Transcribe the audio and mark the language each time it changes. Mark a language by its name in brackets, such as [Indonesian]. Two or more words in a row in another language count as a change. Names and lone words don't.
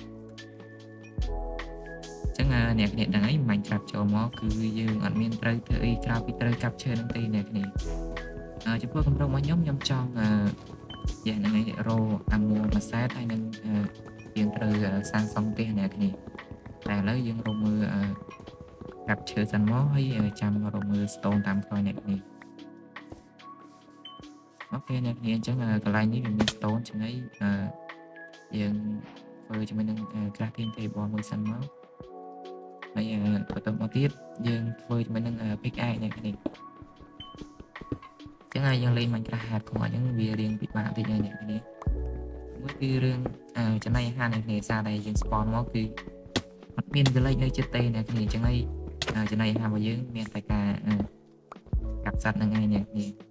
[Khmer] ចឹងអ្នកគ្នាដឹងហើយ Minecraft ចូលមកគឺយើងអត់មានត្រូវធ្វើអីក្រៅពីត្រូវកាប់ឈើហ្នឹងទេអ្នកគ្នាចំពោះកម្រងរបស់ខ្ញុំចង់យ៉ាងហ្នឹងឯងរោអាមួមួយសែតហើយនឹងយើងត្រូវសាងសង់ផ្ទះអ្នកគ្នាតែឥឡូវយើងរកមើលកាប់ឈើសិនមកហើយចាំរកមើល stone តាមក្រោយអ្នកគ្នា អូខេអ្នកគ្នាអញ្ចឹងកន្លែងនេះវាមាន stone ចឹងហើយយើងធ្វើជាមួយនឹង [English] crafting table [Khmer] មួយសិនមកហើយបន្តមកទៀតយើងធ្វើជាមួយនឹង pickaxe អ្នកគ្នា ចឹងហើយយើងលេង Minecraft Hardcore អញ្ចឹងវារៀងពិបាកតិចហើយអ្នកគ្នាមួយគឺរឿងចំណីអាហារអ្នកគ្នាសារតែយើង spawn មកគឺអត់មាន village នៅជិតទេអ្នកគ្នាអញ្ចឹងហើយចំណីអាហាររបស់យើងមានតែការកាប់សត្វហ្នឹងឯងអ្នកគ្នា